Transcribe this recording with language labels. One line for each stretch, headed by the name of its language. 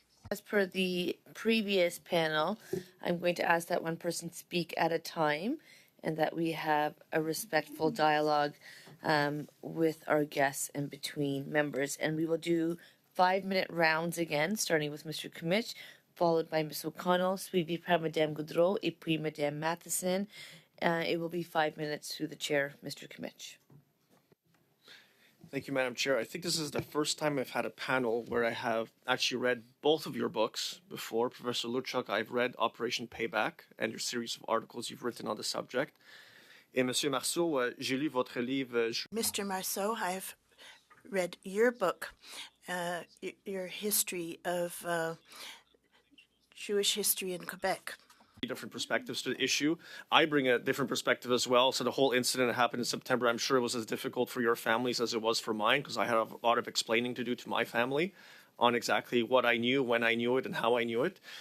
English: As per the previous panel, I'm going to ask that one person speak at a time and that we have a respectful dialogue with our guests and between members. And we will do 5-minute rounds again, starting with Mr. Kimmich, followed by Ms.
French: O'Connell, suivi par Madame Gaudreau, et puis Madame Matheson.
English: It will be 5 minutes through the chair, Mr. Kimmich. Thank you, Madam Chair. I think this is the first time I've had a panel where I have actually read both of your books before. Professor Luchuk, I've read Operation Payback and your series of articles you've written on the subject.
French: Et Monsieur Marceau, j'ai lu votre livre.
English: Mr. Marceau, I have read your book, your history of Jewish history in Quebec. Different perspectives to the issue. I bring a different perspective as well. So the whole incident that happened in September, I'm sure it was as difficult for your families as it was for mine, because I had a lot of explaining to do to my family on exactly what I knew, when I knew it, and how I knew it.